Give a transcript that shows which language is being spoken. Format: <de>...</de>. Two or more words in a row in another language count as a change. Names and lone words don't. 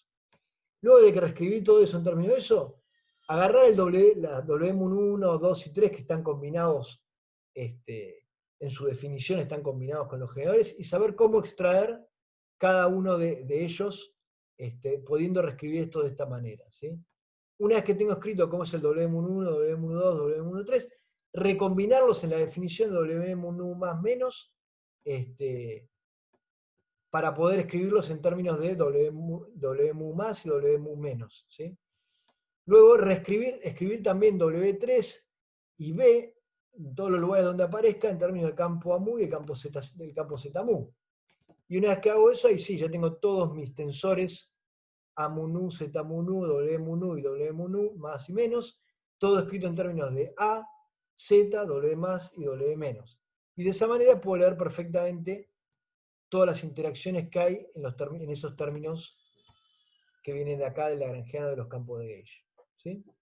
<es>Luego de que reescribí todo eso en términos de eso, agarrar la W mu 1, 2 y 3 que están combinados, en su definición están combinados con los generadores, y saber cómo extraer cada uno de ellos, pudiendo reescribir esto de esta manera. ¿Sí? Una vez que tengo escrito cómo es el W mu 1, W mu 2, W mu 3, recombinarlos en la definición de W mu más menos, para poder escribirlos en términos de W mu más y W mu menos. ¿Sí? Luego escribir también W3 y B en todos los lugares donde aparezca en términos del campo A mu y del campo Z mu. Y una vez que hago eso, ahí sí, ya tengo todos mis tensores A mu nu, Z mu nu, W mu nu y W mu nu, más y menos, todo escrito en términos de A, Z, W más y W menos. Y de esa manera puedo leer perfectamente todas las interacciones que hay en esos términos que vienen de acá del lagrangiano de los campos de Gauge. ¿Sí?</es>